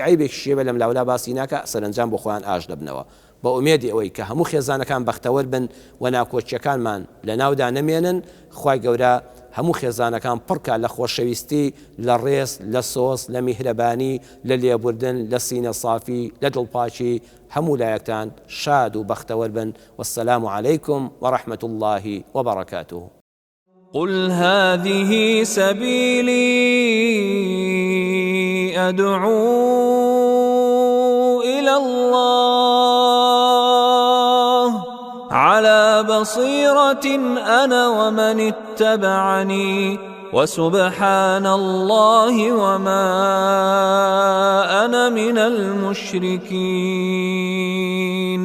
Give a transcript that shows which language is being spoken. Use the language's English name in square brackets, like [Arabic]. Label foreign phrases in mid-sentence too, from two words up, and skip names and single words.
[Central Kurdish] عیبێکی شێوە لەم لاولا باسی ناکە سەرنجام بۆ خۆیان ئاش دەبنەوە بە ئومێدی ئەوەی کە هەموو خێزانەکان بەختەوەر بن و ناکۆچیەکانمان لە ناودا نەمێنن خوای گەورە هەموو خێزانەکان پڕکە لە خۆشەویستی لە ڕێز لە سۆس لە میهرەبانی لە لێبوردن لە سینە صافی لە دڵپاکی هەموو لایەکتان شاد و بەختەوەر بن [Arabic] والسلام عليكم ورحمة الله وبركاته قل هذه سبيلي أدعو إلى الله على بصيرة أنا ومن اتبعني وسبحان الله وما أنا من المشركين